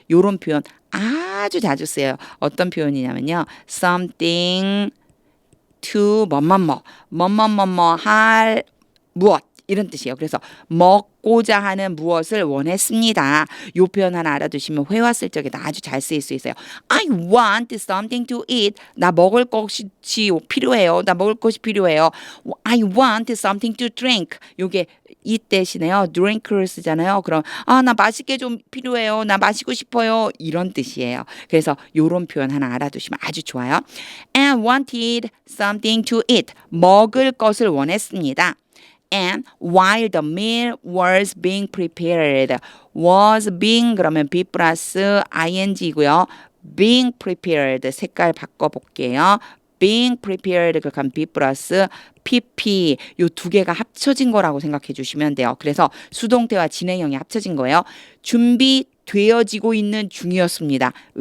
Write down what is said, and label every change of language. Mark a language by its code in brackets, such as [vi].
[ko] 요런 표현 아주 자주 써요. 어떤 표현이냐면요. [en] something to [ko] 뭐뭐뭐 할 무엇 이런 뜻이에요. 그래서 먹고자 하는 무엇을 원했습니다. 요 표현 하나 알아두시면 회화 쓸 적에 아주 잘 쓰일 수 있어요. [en] I want something to eat. [ko] 나 먹을 것이 필요해요. 나 먹을 것이 필요해요. [en] I want something to drink. [ko] 요게 이 대신에요. drink를 쓰잖아요. 그럼 나 마시게 좀 필요해요. 나 마시고 싶어요. 이런 뜻이에요. 그래서 요런 표현 하나 알아두시면 아주 좋아요. [en] And wanted something to eat. [ko] 먹을 것을 원했습니다. [en] And while the meal was being prepared, was being [ko] 그러면 be 플러스 ing고요. [en] being prepared [ko] 색깔 바꿔볼게요. being prepared 그럼 be 플러스 pp 요 두 개가 합쳐진 거라고 생각해 주시면 돼요. 그래서 수동태와 진행형이 합쳐진 거예요. 준비되어지고 있는 중이었습니다.